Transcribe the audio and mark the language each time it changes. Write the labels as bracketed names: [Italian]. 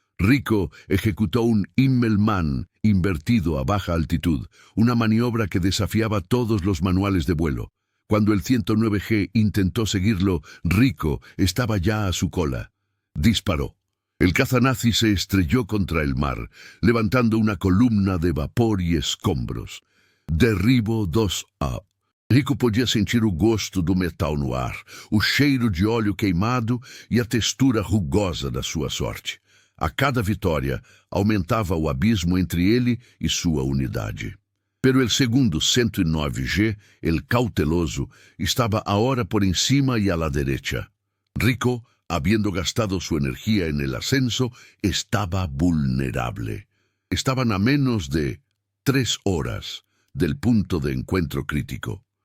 [Spanish] Rico ejecutó un Immelmann invertido a baja altitud, una maniobra que desafiaba todos los manuales de vuelo. Cuando el 109G intentó seguirlo, Rico estaba ya a su cola. Disparó. El caza nazi se estrelló contra el mar, levantando una columna de vapor y escombros. Derribo 2A. [Portuguese] Rico podia sentir o gosto do metal no ar, o cheiro de óleo queimado e a textura rugosa da sua sorte. A cada vitória, aumentava o abismo entre ele e sua unidade. [Spanish] Pero el segundo 109G, el cauteloso, estaba ahora por encima y a la derecha. Rico, habiendo gastado su energía en el ascenso, estaba vulnerable. Estaban a menos de 3 horas del punto de encuentro crítico.